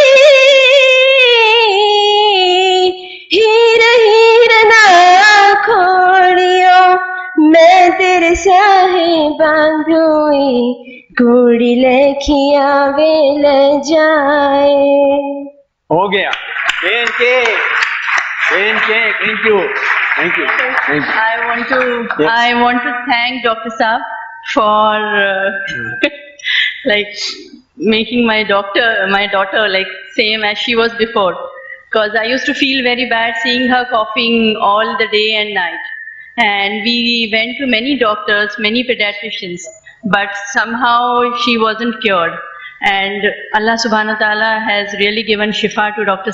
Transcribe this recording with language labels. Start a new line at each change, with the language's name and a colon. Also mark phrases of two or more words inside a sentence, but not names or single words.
Punjabi: हीर हीर ना खोड़ियो मैं तेरे साहे बांधोई कुड़ी लखिया वे ले जाए.
Hindi: हो गया.
English: Thank you. I want to thank Dr. Saab for like making my daughter like same as she was before, because I used to feel very bad seeing her coughing all the day and night, and we went to many doctors, many pediatricians, but somehow she wasn't cured, and
Arabic: الله سبحانه وتعالى
English: has really given shifa to Dr.